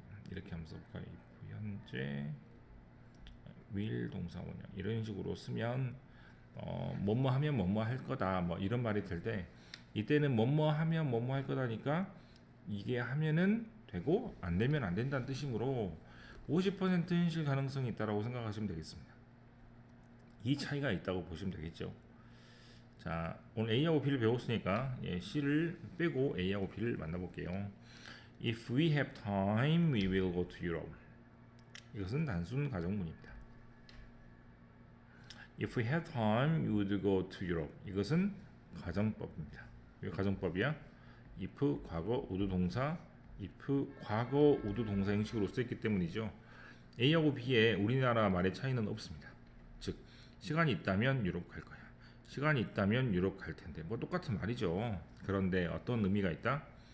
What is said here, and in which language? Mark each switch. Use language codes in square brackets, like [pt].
[ko] 이렇게 하면서 현재 will 동사 원형 이런 식으로 쓰면 뭐뭐 하면 뭐뭐 할 거다 뭐 이런 말이 될 때 이때는 뭐뭐 하면 뭐뭐 할 거다니까 이게 하면은 되고 안 되면 안 된다는 뜻이므로 50% 현실 가능성이 있다라고 생각하시면 되겠습니다. 이 차이가 있다고 보시면 되겠죠. 자, 오늘 A하고 B를 배웠으니까 C를 빼고 A하고 B를 만나볼게요. [en] If we have time, we will go to Europe. [ko] 이것은 단순 가정문입니다. [en] If we have time, we would go to Europe. [ko] 이것은 가정법입니다. 왜 가정법이야? if 과거 우도 동사 if 과거 우도 동사 형식으로 쓰였기 때문이죠. A하고 B의 우리나라 말의 차이는 없습니다. 즉 시간이 있다면 유럽 갈 거야. 시간이 있다면 유럽 갈 텐데 뭐 똑같은 말이죠. 그런데 어떤 의미가 있다?